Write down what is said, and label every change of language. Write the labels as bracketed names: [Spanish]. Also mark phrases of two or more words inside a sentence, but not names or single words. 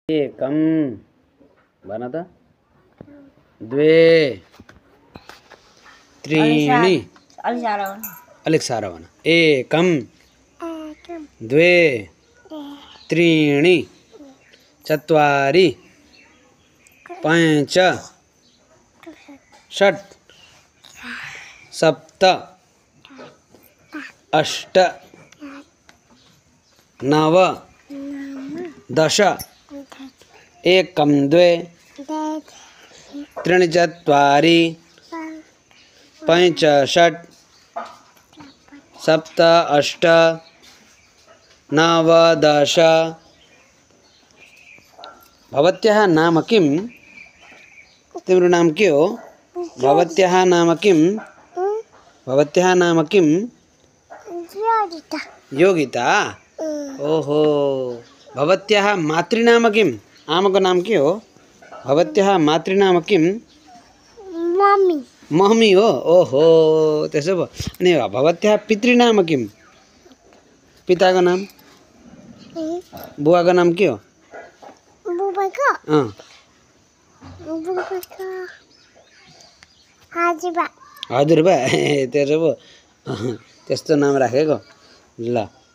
[Sanskrit] एकम [Nepali] भन त [Sanskrit] द्वे त्रीणि [Nepali] अलिक साह्रो भन [Sanskrit] एकम द्वे त्रीणि चत्वारि पञ्च षट् सप्त अष्ट नव दश एकम द्वे त्रीणि चत्वारि पञ्च षट् सप्त अष्ट नव दश। भवत्याः नाम किं? [Nepali] तिम्रो नाम के हो? [Sanskrit] भवत्याः नाम किं? भवत्याः नाम किं? योगिता। योगिता? ओहो। भवत्याः मातृनाम किम्? [Nepali] आमको नाम के हो? [Sanskrit] भवत्याः मातृनाम किं? [Nepali] मम्मी। मम्मी हो? ओहो, त्यसो भो। [Sanskrit] अनि भवत्याः पितृनाम किं? [Nepali] पिताको नाम? बुवाको नाम के हो? बुबाको? बुबाको हजुरबा। हजुरबा? त्यसो भो। त्यस्तो नाम राखेको ल।